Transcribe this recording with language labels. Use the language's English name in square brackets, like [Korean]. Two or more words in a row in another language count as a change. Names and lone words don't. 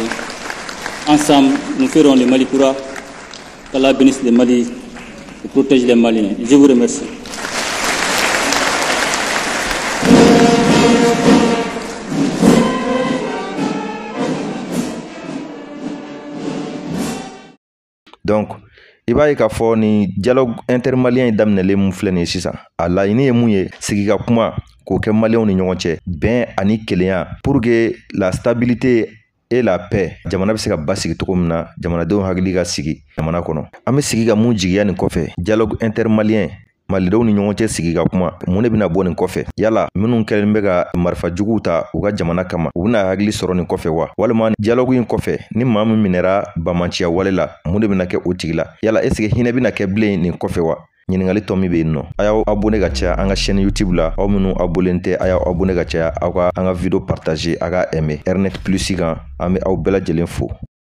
[French] Ensemble, nous ferons le Mali pourra, qu'Allah bénisse le Mali et protège les Maliens. Je vous remercie. Donc, [Bambara] i b'a ye k'a fɔ ni [French] dialogue intermalien [Bambara] daminɛlen mun filɛ nin ye sisan a laɲini ye mun ye sigi ka kuma k'o kɛ maliyɛnw ni ɲɔgɔn cɛ bɛn ani kelenya [French] pour que la stabilité et la paix [Bambara] jamana bɛ se ka basigi cogo min na jamanadenw hakili ka sigi jamana kɔnɔ an bɛ sigi ka mun jigiya nin kɔfɛ [French] dialogue intermalien [Bambara] malidenw ni ɲɔgɔn cɛ sigi ka kuma mun de bɛna bɔ nin kɔfɛ yala minnu kɛlen bɛ ka marifa juguw ta u ka jamana kama u bɛna hakili sɔrɔ nin kɔfɛ wa walima dialogue in kɔfɛ ni maa min minɛra bamanciya wale la mun de bɛna kɛ o tigi la yala [French] est-ce que [Bambara] hinɛ bɛna kɛ bilen nin kɔfɛ wa ɲiningali tɔ min bɛ yen nɔ a y'aw abonné ka caya an ka [French] chaîne YouTube [Bambara] la aw minnu abonné tɛ a y'aw abonné ka caya aw ka an ka video partager a ka aimer Airnet Plus kan an bɛ aw bɛɛ lajɛlen fo